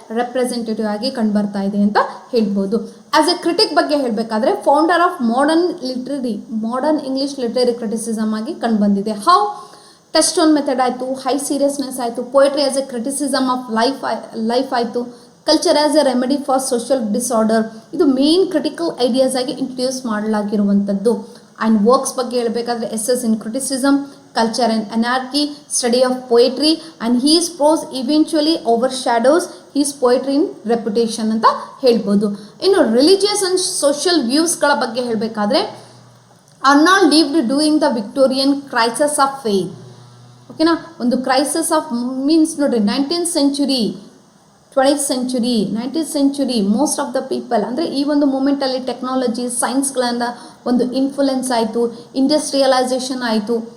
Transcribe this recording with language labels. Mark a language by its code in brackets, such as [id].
[kn] Representative ಆಗಿ ಕಂಡುಬರ್ತಾ ಇದೆ ಅಂತ ಹೇಳ್ಬೋದು. ಆ್ಯಸ್ ಎ ಕ್ರಿಟಿಕ್ ಬಗ್ಗೆ ಹೇಳಬೇಕಾದ್ರೆ [en] founder of modern English literary criticism [kn] ಆಗಿ ಕಂಡುಬಂದಿದೆ. ಹೌ? [en] Test one method ಆಯಿತು, high seriousness ಆಯಿತು, poetry as a criticism of life ಆಯಿತು, culture as a remedy for social disorder. [kn] ಇದು ಮೇನ್ ಕ್ರಿಟಿಕಲ್ ಐಡಿಯಾಸ್ ಆಗಿ introduce ಮಾಡಲಾಗಿರುವಂಥದ್ದು. [en] and works ಬಗ್ಗೆ ಹೇಳಬೇಕಾದ್ರೆ essays in criticism, culture and anarchy, study of poetry, and his prose eventually overshadows his poetry in reputation [kn] ಅಂತ ಹೇಳ್ಬೋದು. ಇನ್ನು religious and social ವ್ಯೂಸ್ಗಳ ಬಗ್ಗೆ ಹೇಳಬೇಕಾದ್ರೆ [en] Arnold lived during the Victorian crisis of faith. [kn] ಓಕೆನಾ, ಒಂದು crisis of means ನೋಡ್ರಿ 19th century 20th century 19th century most of the people ಅಂದರೆ ಈ ಒಂದು ಮೂಮೆಂಟಲ್ಲಿ ಟೆಕ್ನಾಲಜಿ ಸೈನ್ಸ್ಗಳಿಂದ ಒಂದು ಇನ್ಫ್ಲುಯೆನ್ಸ್ ಆಯಿತು, ಇಂಡಸ್ಟ್ರಿಯಲೈಸೇಷನ್ ಆಯಿತು.